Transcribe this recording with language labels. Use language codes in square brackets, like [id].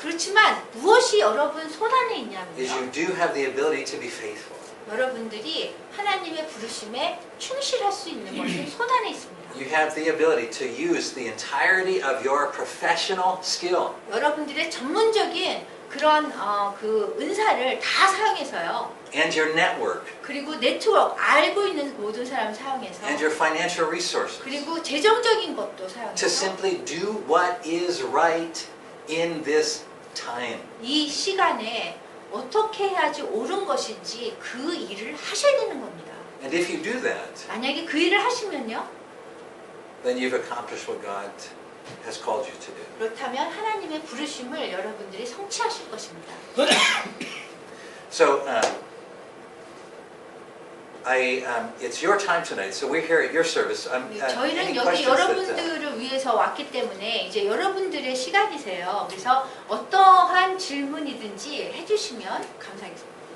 [ko] 그렇지만 무엇이 여러분 손 안에 [en] is you do have the ability to be faithful. [ko] 여러분들이 하나님의 부르심에 충실할 수 있는 것이 손 안에 있습니다. [en] You have the ability to use the entirety of your professional skill. [ko] 여러분들의 전문적인 그런 그 은사를 다 사용해서요. [en] And your network, [ko] 그리고 네트워크 알고 있는 모든 사람을 사용해서 [en] and your financial resources, [ko] 그리고 재정적인 것도 사용해서 [en] simply do what is right in this time. [ko] 이 시간에 어떻게 해야지 옳은 것인지 그 일을 하셔야 되는 겁니다. [en] And if you do that, [ko] 만약에 그 일을 하시면요. [en] then you've accomplished what God has called you to do. [ko] 그렇다면 하나님의 부르심을 여러분들이 성취하실 것입니다. [en] So it's your time tonight. So we're here at your service. Any [ko] 저희는 여기 [en] questions that, [ko] 여러분들을 위해서 왔기 때문에 이제 여러분들의 시간이세요. 그래서 어떠한 질문이든지 해주시면 감사하겠습니다.